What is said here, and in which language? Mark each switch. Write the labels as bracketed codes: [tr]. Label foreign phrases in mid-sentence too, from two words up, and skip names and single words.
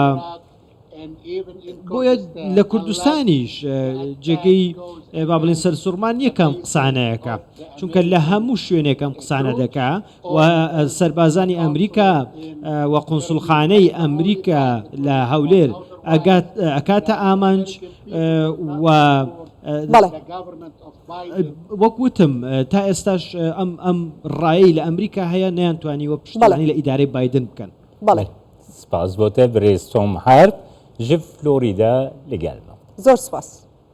[ckb] بۆیە لە کوردستانیش جێگەی با بڵین سەر سوورمان یەکەم قسانەیەەکە چونکە لە هەموو شوێنێکم قسانە دەکا و سەربازانی ئەمریکا و قونسڵخانەی ئەمریکا لە هەولێر ئەکاتە ئامانج و وەکوتم تا ئێستاش ئەم ڕایی لە ئەمریکا هەیە نەیانتوانیوە پشتیوانی لە ئیدارەی بایدن بکەن. بەڵێ سپاس بۆتە برێز تۆم هەرب [ku] ji Florîda li gel me. [ckb] زۆر سپاس.